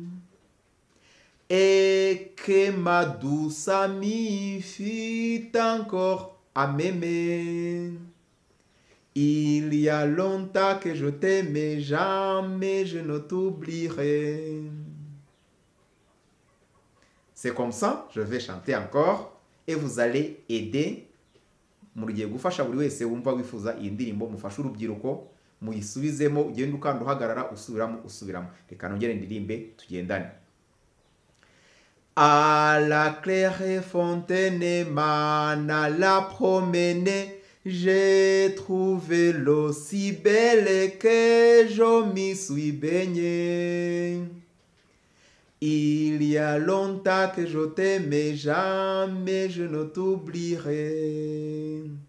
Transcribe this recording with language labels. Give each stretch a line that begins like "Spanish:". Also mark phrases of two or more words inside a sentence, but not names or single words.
French: Et que ma douce amie fût encore à m'aimer. Il y a longtemps que je t'aimais, jamais je ne t'oublierai. C'est comme ça, je vais chanter encore et vous allez aider.
Kinyarwanda: Mugiye gufasha buri wese wumva wifuza iyi ndirimbo mufasha urubyiruko muyisubizemo ugende ukanda uhagarara usubiramo. Reka nongere ndirimbe tugendane.
French: À la claire fontaine m'en la promener, j'ai trouvé l'eau si belle que je m'y suis baigné. Il y a longtemps que je t'aimais, jamais je ne t'oublierai.